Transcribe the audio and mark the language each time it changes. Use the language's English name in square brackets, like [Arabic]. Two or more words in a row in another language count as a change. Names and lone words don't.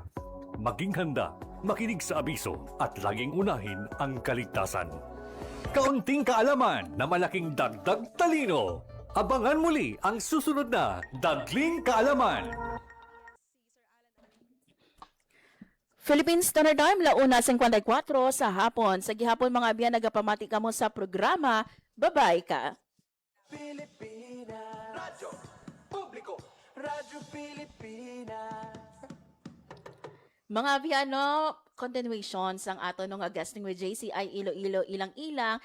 [Filipino] Maging handa, makinig sa abiso at laging unahin ang kaligtasan. Kaunting kaalaman na malaking dagdag talino. Abangan muli ang susunod na Dagling Kaalaman. Philippine Standard Time, 1:54 sa hapon. [Hiligaynon] Sa gihapon mga abyan, nagapamati ka mo sa programa. Bye-bye ka. [Filipino] Pilipinas. Radyo Publiko. Radyo Pilipinas. [Hiligaynon] Mga abiyano, continuation sang ato nung [English] guesting with [Hiligaynon] JCI Iloilo Ilang.